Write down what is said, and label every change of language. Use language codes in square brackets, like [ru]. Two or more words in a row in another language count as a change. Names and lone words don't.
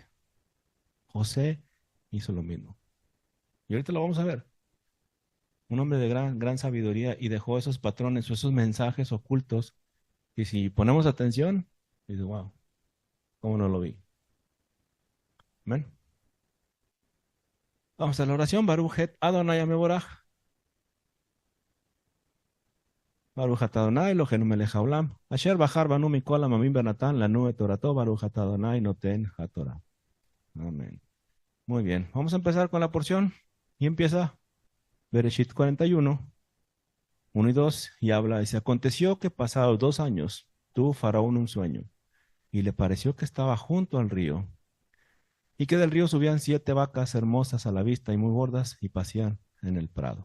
[es] José hizo lo mismo. Y ahorita lo vamos a ver. Un hombre de gran sabiduría y dejó esos patrones o esos mensajes ocultos. Y si ponemos atención, dices, wow, ¿cómo no lo vi? Amén. Vamos a la oración. [he] ברוך את אדוני המבורך. ברוך אתה אדוני אלוהינו מלך העולם. אשר בחר בנו מכל העמים ונתן לנו את תורתו. ברוך אתה אדוני נותן התורה. [es] Amén. Muy bien. Vamos a empezar con la porción. Y empieza Bereshit 41, 1 y 2. Y habla. Y se aconteció que pasados 2 años tuvo Faraón un sueño. Y le pareció que estaba junto al río y que del río subían 7 vacas hermosas a la vista y muy gordas y pasían en el prado.